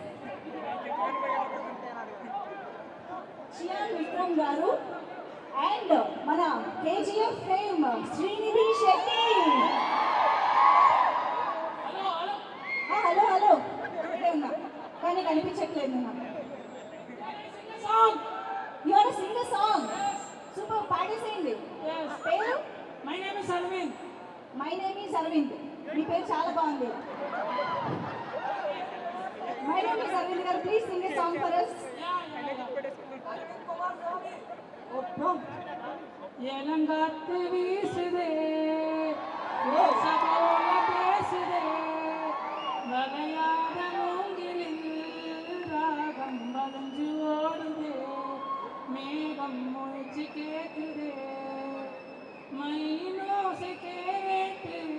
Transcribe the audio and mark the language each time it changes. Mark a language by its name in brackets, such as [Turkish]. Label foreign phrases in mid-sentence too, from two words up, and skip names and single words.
[Telugu] చియాన్ విక్రమ్ గారు అండ్ మన కేజీఎఫ్ ఫేమ్ శ్రీనిధి శెట్టి [English] hello hello [Telugu] ఇక్కడే ఉన్నా కానీ కనిపించట్లేదు [English] you are sing a song [Telugu] సూపర్ పాడేసేయండి పేరు [English] my name is Aravind [Telugu] మీ పేరు చాలా బాగుంది [English] my name is Aravind [Telugu] గారు [English] please sing a song for us [Tamil] ஏலங்காத்து வீசுதே சபோல பேசுதே வளையாத மூங்கிலில் ராகம் வளைஞ்சு ஓடுதே மேகம் முழிச்சு கேக்குதே மைனோசை கேட்டு